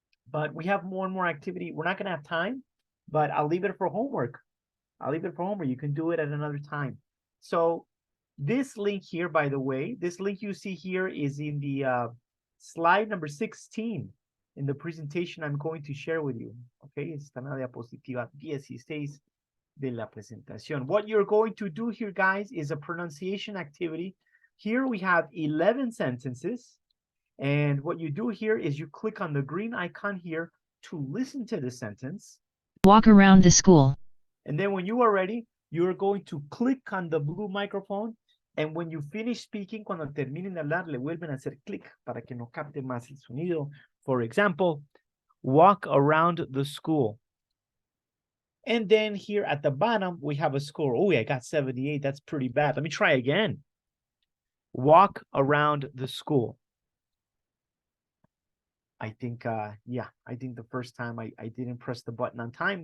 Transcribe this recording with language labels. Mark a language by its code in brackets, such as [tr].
[en] But we have more and more activity. We're not going to have time, but I'll leave it for homework. I'll leave it for homework. You can do it at another time. So this link here, by the way, this link you see here is in the slide number 16 in the presentation I'm going to share with you. [es] Okay, está en la diapositiva 16 de la presentación. [en] What you're going to do here, guys, is a pronunciation activity. Here we have 11 sentences. And what you do here is you click on the green icon here to listen to the sentence. Walk around the school. And then when you are ready, you're going to click on the blue microphone. And when you finish speaking, [es] cuando terminen de hablar, le vuelven a hacer clic para que no capte más el sonido. [en] For example, walk around the school. And then here at the bottom, we have a score. Oh, I got 78. That's pretty bad. Let me try again. Walk around the school. I think, yeah, I think the first time I didn't press the button on time.